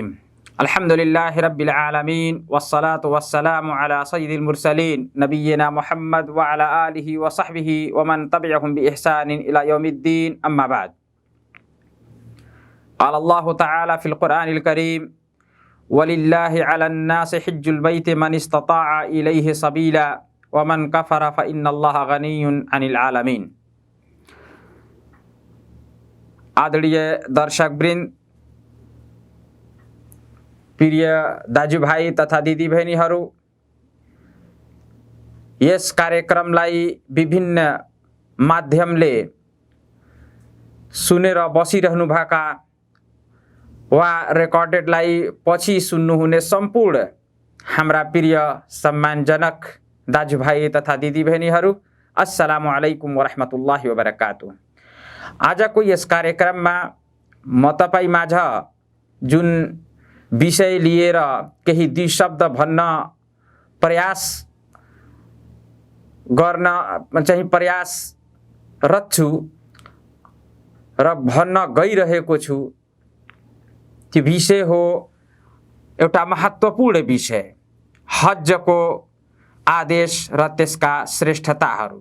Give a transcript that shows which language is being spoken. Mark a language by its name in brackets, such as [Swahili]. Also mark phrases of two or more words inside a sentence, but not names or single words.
[Arabic] الحمد لله رب العالمين والصلاة والسلام على سيد المرسلين نبينا محمد وعلى آله وصحبه ومن تبعهم بإحسان إلى يوم الدين، أما بعد. قال الله تعالى في القرآن الكريم ولله على الناس حج البيت من استطاع إليه سبيلا ومن كفر فإن الله غني عن العالمين. [Nepali] आदरणीय दर्शकवृन्द, प्रिय दाजुभाइ तथा दिदीबहिनीहरू, यस कार्यक्रमलाई विभिन्न माध्यमले सुनेर बसिरहनुभएका वा रेकर्डेडलाई पछि सुन्नुहुने सम्पूर्ण हाम्रा प्रिय सम्मानजनक दाजुभाइ तथा दिदीबहिनीहरू, [Arabic] السلام عليكم ورحمة الله وبركاته. [Nepali] आजको यस कार्यक्रममा म तपाईमाझ जुन विषय लिएर केही दुई शब्द भन्न प्रयासरत छु र भन्न गइरहेको छु, त्यो विषय हो एउटा महत्त्वपूर्ण विषय, हज्जको आदेश र त्यसका श्रेष्ठताहरू।